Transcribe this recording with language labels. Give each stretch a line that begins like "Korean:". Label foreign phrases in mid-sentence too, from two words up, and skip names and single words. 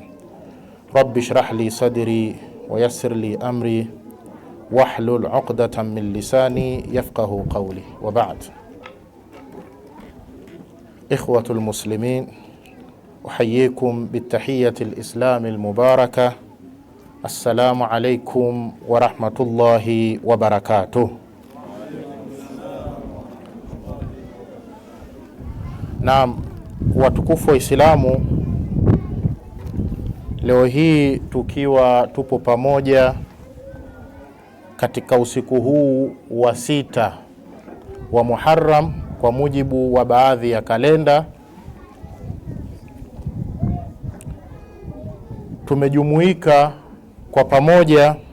Arabic: رب اشرح لي صدري ويسر لي أمري واحلل عقدة من لساني يفقه قولي، وبعد. إخوة المسلمين، أحييكم بالتحية الإسلام المباركة. السلام عليكم ورحمة الله وبركاته.
Swahili: Naam, watukufu wa Islamu, leo hii tukiwa tupo pamoja katika usiku huu wa 6 wa Muharram kwa mujibu wa baadhi ya kalenda, tumejumuika kwa pamoja